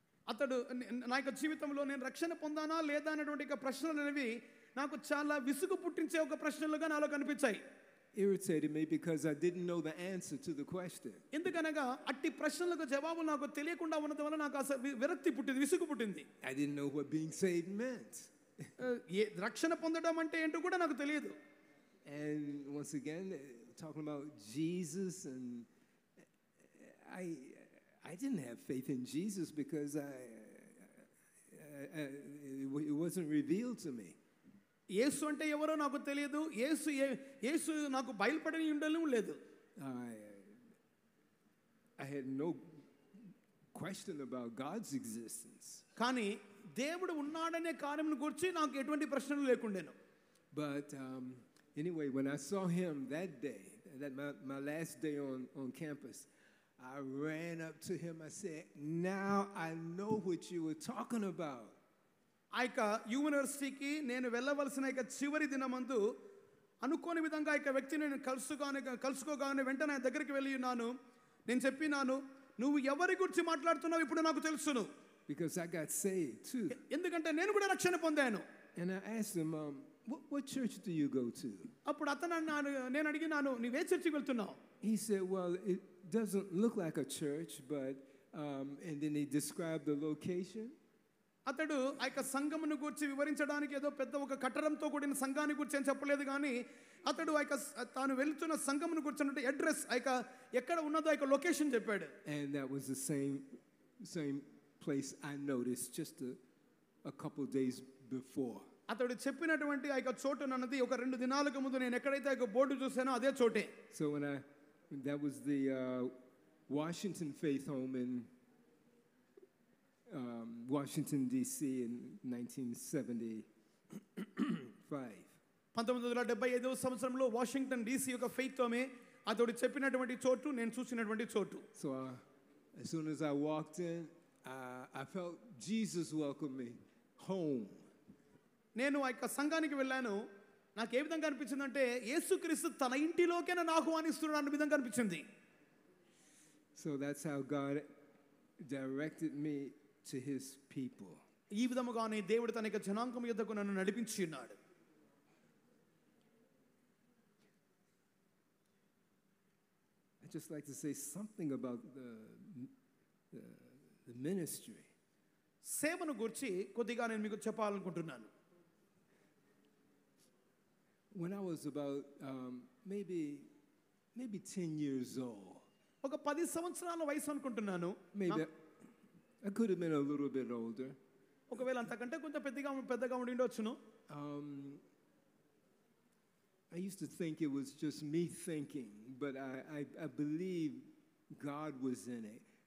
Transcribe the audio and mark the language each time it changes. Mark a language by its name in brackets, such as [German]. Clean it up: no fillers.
[Telugu] అతడు నా యొక్క జీవితంలో నేను రక్షణ పొందానా లేదా అనేటువంటి ప్రశ్నలు అనేవి నాకు చాలా విసుగు పుట్టించే ఒక ప్రశ్నలుగా నాలో కనిపించాయి. [English] Irritated me because I didn't know the answer to the question. [Telugu] ఎందుకనగా అట్టి ప్రశ్నలకు జవాబు నాకు తెలియకుండా ఉన్నందు వల్ల నాకు విరక్తి పుట్టింది, విసుగు పుట్టింది. [English] I didn't know what being saved meant. [Telugu] రక్షణ పొందడం అంటే ఏంటో కూడా నాకు తెలియదు. [English] And once again, talking about Jesus, and I didn't have faith in Jesus because it wasn't revealed to me. [Telugu] యేసు అంటే ఎవరో నాకు తెలియదు, యేసు నాకు బయలుపడని ఉండడం లేదు. [English] I had no question about God's existence. [Telugu] కానీ దేవుడు ఉన్నాడనే కార్యమును గురించి నాకు ఎటువంటి ప్రశ్నలు లేకుండేను. [English] But anyway, when I saw him that day, my last day on campus, I ran up to him. I said, "Now I know what you were talking about." [Telugu] ఆ యొక్క యూనివర్సిటీకి నేను వెళ్ళవలసిన చివరి దినమందు అనుకోని విధంగా ఆ వ్యక్తిని నేను కలుసుకోగానే వెంటనే ఆయన దగ్గరికి వెళ్ళి ఉన్నాను. నేను చెప్పినాను, నువ్వు ఎవరి గురించి మాట్లాడుతున్నావు ఇప్పుడు నాకు తెలుసును. [English] Because I got saved too. [Telugu] ఎందుకంటే నేను కూడా రక్షణ పొందాను. [English] And I asked him, what church do you go to? [Telugu] అప్పుడు అతను నేను అడిగినాను, నీవే చర్చికి వెళ్తున్నావు? [English] He said, well, it doesn't look like a church, but and then he described the location. [Telugu] అతడు ఆ యొక్క సంఘమును గురించి వివరించడానికి ఏదో పెద్ద ఒక కట్టడంతో కూడిన సంఘాన్ని గురించి అని చెప్పలేదు, కానీ అతడు ఆ యొక్క తాను వెళ్తున్న సంఘమును గురించి అడ్రస్ ఆ యొక్క ఎక్కడ ఉన్నదో ఆ యొక్క లొకేషన్ చెప్పాడు. [English] And that was the same place I noticed just a couple days before. [Telugu] అతడు చెప్పినటువంటి ఆ యొక్క చోటు అన్నది ఒక 2 దినాలకు ముందు నేను ఎక్కడైతే ఆ యొక్క బోర్డు చూసానో అదే చోటే. [English] So that was the Washington Faith Home in Washington D.C. in 1975. [Telugu] 1975వ సంవత్సరంలో వాషింగ్టన్ DC యొక్క ఫెయిత్ హోమే అతడు చెప్పినటువంటి చోటు, నేను చూసినటువంటి చోటు. [English] So as soon as I walked in, I felt Jesus welcome me home. [Telugu] నేను ఆ యొక్క సంఘానికి వెళ్ళాను. నాకు ఏ విధంగా అనిపించిందంటే యేసుక్రీస్తు తన ఇంటిలోకే నన్ను ఆహ్వానిస్తున్నాడు అన్న విధంగా అనిపించింది. [English] So that's how God directed me to his people. [Telugu] ఈ విధముగానే దేవుడు తన యొక్క జనాంగం యొద్దకు నన్ను నడిపించి ఉన్నాడు. [English] I'd just like to say something about the ministry. [Telugu] సేవను గురించి కొద్దిగా నేను మీకు చెప్పాలనుకుంటున్నాను. [English] When I was about maybe 10 years old. [Telugu] ఒక 10 సంవత్సరాల వయసు అనుకుంటున్నాను. [English] Maybe I could have been a little bit older. [Telugu] ఒకవేళ అంతకంటే కొంచెం పెద్దగా ఉండి ఉండొచ్చును. [English] I used to think it was just me thinking, but I believe God was in it.